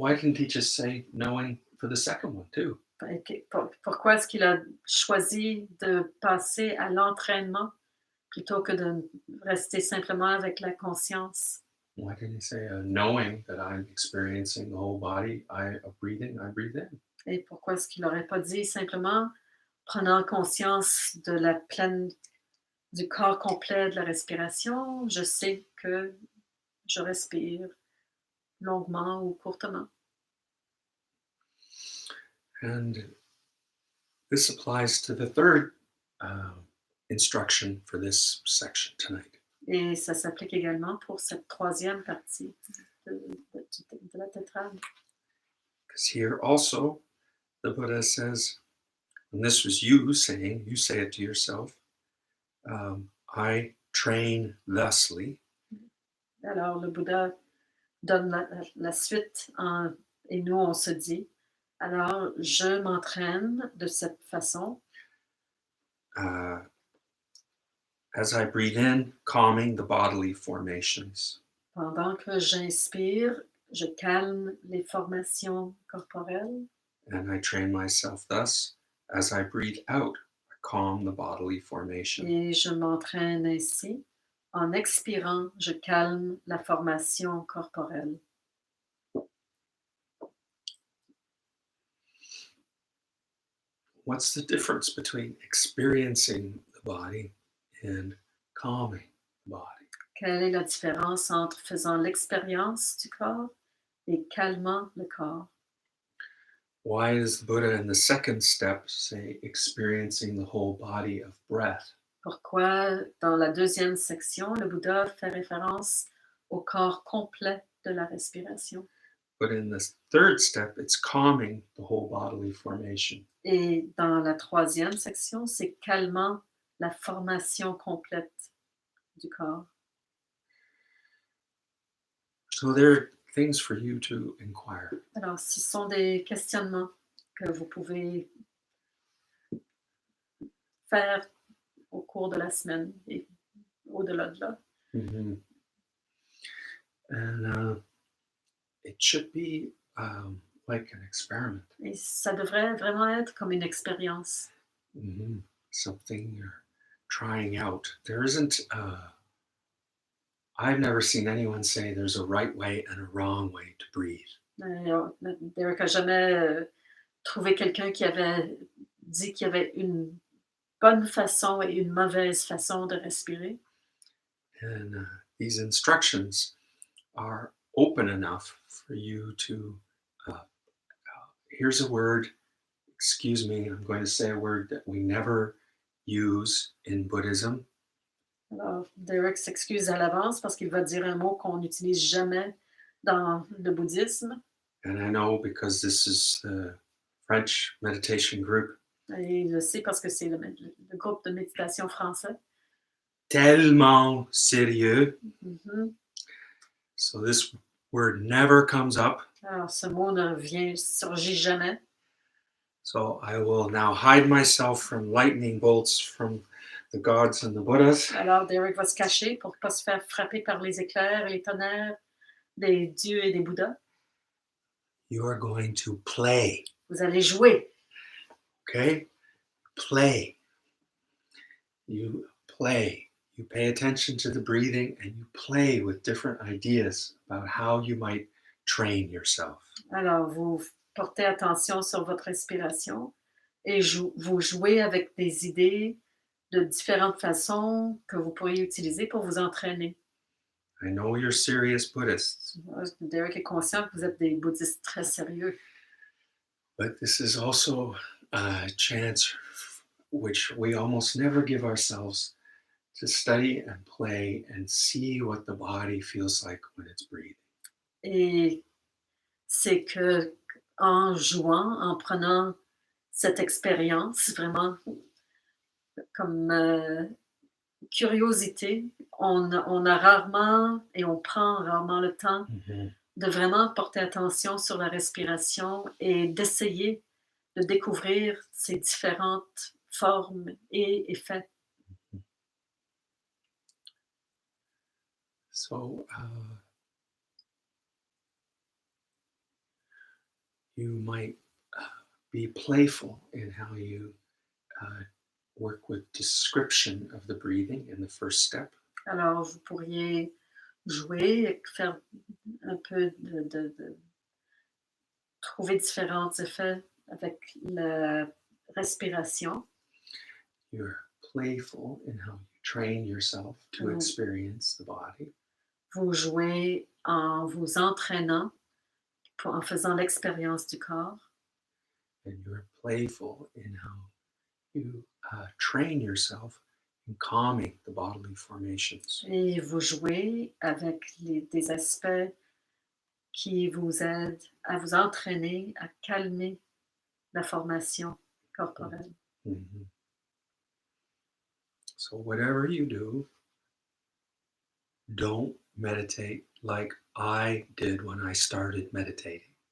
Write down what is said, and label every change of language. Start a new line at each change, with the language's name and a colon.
English: Why didn't he just say knowing for the second one too?
French: Pourquoi est-ce qu'il a choisi de passer à l'entraînement plutôt que de rester simplement avec la conscience?
English: Why didn't he say knowing that I'm experiencing the whole body of breathing, I breathe in?
French: Et pourquoi est-ce qu'il n'aurait pas dit simplement prenant conscience du corps complet de la respiration, je sais que je respire longuement ou courtement.
English: And This applies to the third instruction for this section tonight.
French: Et ça s'applique également pour cette troisième partie de la tétrade.
English: Because here also, the Buddha says, and this was you saying, you say it to yourself, I train thusly.
French: Alors, le Bouddha donne la suite et nous, on se dit, alors, je m'entraîne de cette façon.
English: As I breathe in, calming the bodily formations.
French: Pendant que j'inspire, je calme les formations corporelles.
English: And I train myself thus, as I breathe out, I calm the bodily formation.
French: Et je m'entraîne ainsi. En expirant, je calme la formation corporelle.
English: What's the difference between experiencing the body and calming the body?
French: Quelle est la différence entre faisant l'expérience du corps et calmant le corps?
English: Why does the Buddha in the second step say experiencing the whole body of breath?
French: Pourquoi, dans la deuxième section, le Bouddha fait référence au corps complet de la respiration?
English: But in the third step, it's calming the whole bodily formation.
French: Et dans la troisième section, c'est calmant la formation complète du corps.
English: So there are things for you to inquire.
French: Alors, ce sont des questionnements que vous pouvez faire au cours de la semaine et au-delà de là. Mm-hmm.
English: And it should be like an experiment.
French: Et ça devrait vraiment être comme une expérience. Mm-hmm.
English: Something you're trying out. There isn't, I've never seen anyone say there's a right way and a wrong way to breathe.
French: Derek n'a jamais trouvé quelqu'un qui avait dit qu'il y avait une bonne façon et une mauvaise façon de respirer.
English: And these instructions are open enough for you to, here's a word, excuse me, I'm going to say a word that we never use in Buddhism.
French: Alors, Derek s'excuse à l'avance parce qu'il va dire un mot qu'on n'utilise jamais dans le bouddhisme.
English: And I know because this is the French meditation group.
French: Et je sais parce que c'est le groupe de méditation français. Tellement sérieux. Mm-hmm.
English: So this word never comes up.
French: Alors, ce mot ne surgit jamais.
English: So I will now hide myself from lightning bolts from the gods and the Buddhas.
French: Alors, Derek va se cacher pour ne pas se faire frapper par les éclairs et les tonnerres des dieux et des Bouddhas.
English: You are going to play.
French: Vous allez jouer.
English: Okay? Play. You play. You pay attention to the breathing and you play with different ideas about how you might train yourself.
French: Alors, vous portez attention sur votre respiration et vous jouez avec des idées de différentes façons que vous pourriez utiliser pour vous entraîner.
English: I know you're serious Buddhists.
French: Derek est conscient que vous êtes des bouddhistes très sérieux.
English: But this is also a chance which we almost never give ourselves to study and play and see what the body feels like when it's breathing.
French: Et c'est que en jouant, en prenant cette expérience vraiment comme curiosité, on a rarement et on prend rarement le temps de vraiment porter attention sur la respiration et d'essayer de découvrir ces différentes formes et effets.
English: So you might be playful in how you work with description of the breathing in the first step.
French: Alors, vous pourriez jouer, faire un peu de trouver différents effets avec la respiration.
English: You're playful in how you train yourself to experience the body.
French: Vous jouez en vous entraînant, en faisant l'expérience du corps.
English: And you're playful in how you train yourself in calming the bodily formations.
French: Et vous jouez avec des aspects qui vous aident à vous entraîner, à calmer la formation corporelle. Mhm.
English: So, whatever you do, don't meditate like I did when I started meditating.